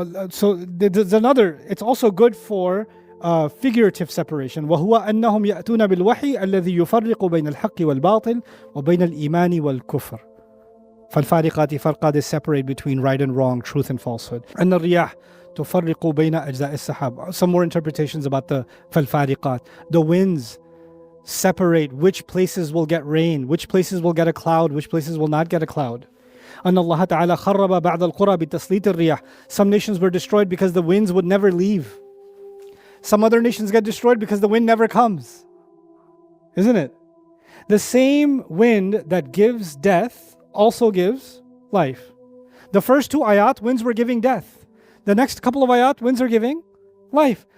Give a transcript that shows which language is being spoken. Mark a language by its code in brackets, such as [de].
[en] So there's another, it's also good for figurative separation. [ar] وهو أنهم يأتون بالوحي الذي يفرق بين الحق والباطل وبين الإيمان والكفر. فالفارقات فرقا, [en] they separate between right and wrong, truth and falsehood. [ar] أن الرياح تفرق بين أجزاء السحاب. [en] Some more interpretations about the فالفارقات. The winds separate which places will get rain, which places will get a cloud, which places will not get a cloud. [ar] أن الله تعالى خرب بعض القرى بتسليط الرياح. [en] Some nations were destroyed because the winds would never leave. Some other nations get destroyed because the wind never comes. Isn't it? The same wind that gives death also gives life. The first two ayat, winds were giving death. The next couple of ayat, winds are giving life.